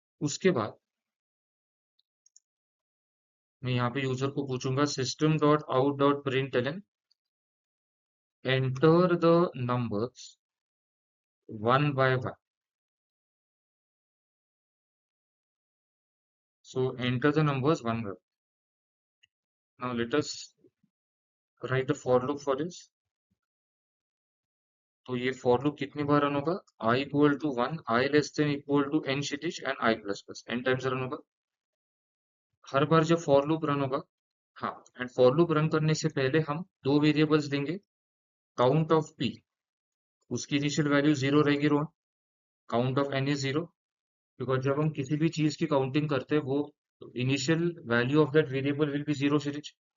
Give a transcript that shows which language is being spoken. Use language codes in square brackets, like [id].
[hi] उसके बाद मैं यहाँ पे यूजर को पूछूंगा system dot out dot println [en] Enter the numbers one by one. So enter the numbers one by one. Now let us write a for loop for this. [hi] तो ये for loop कितनी बार रन होगा? [en] I equal to 1, I less than equal to n Kshitij and I plus plus n times [hi] run होगा. हर बार जब for loop run होगा, हाँ, and for loop run करने से पहले हम दो वेरिएबल्स देंगे. काउंट ऑफ p, उसकी इनिशियल वैल्यू 0 रहेगी Rohan. [en] count of n is 0, [hi] because जब हम किसी भी चीज की काउंटिंग करते हैं वो [en] initial value of that variable will be [hi] 0 Kshitij.